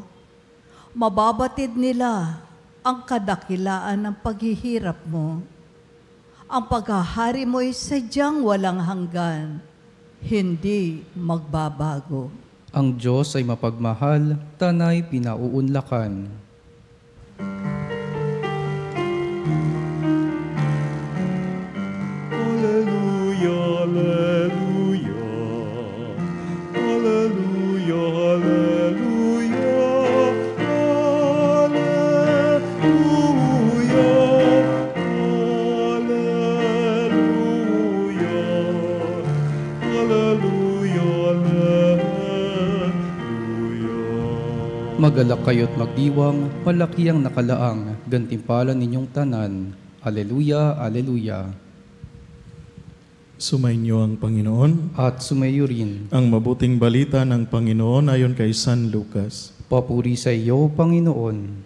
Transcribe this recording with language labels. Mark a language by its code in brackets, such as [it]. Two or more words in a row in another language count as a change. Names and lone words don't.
[tl] Mababatid nila ang kadakilaan ng paghihirap mo. Ang paghahari mo'y sadyang walang hanggan, hindi magbabago. Ang Diyos ay mapagmahal, tanay pinauunlakan. [la] Alleluia, alleluia. Alleluia, alleluia. Alleluia. Alleluia. Alleluia, alleluia. [tl] Magalak kayo't magdiwang, malaki ang nakalaang, gantimpala ninyong tanan. [la] Aleluya, aleluya. [tl] Sumainyo ang Panginoon. At sumayo rin. Ang mabuting balita ng Panginoon ayon kay San Lucas. Papuri sa iyo, Panginoon.